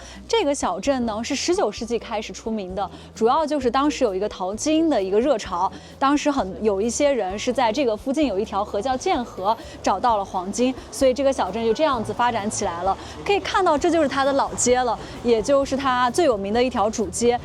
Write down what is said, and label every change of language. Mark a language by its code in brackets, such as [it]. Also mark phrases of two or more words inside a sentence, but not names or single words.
[zh] 這個小鎮呢是19世紀開始出名的，主要就是當時有一個淘金的一個熱潮，當時有一些人是在這個附近有一條河叫劍河，找到了黃金，所以這個小鎮就這樣子發展起來了。可以看到這就是它的老街了，也就是它最有名的一條主街。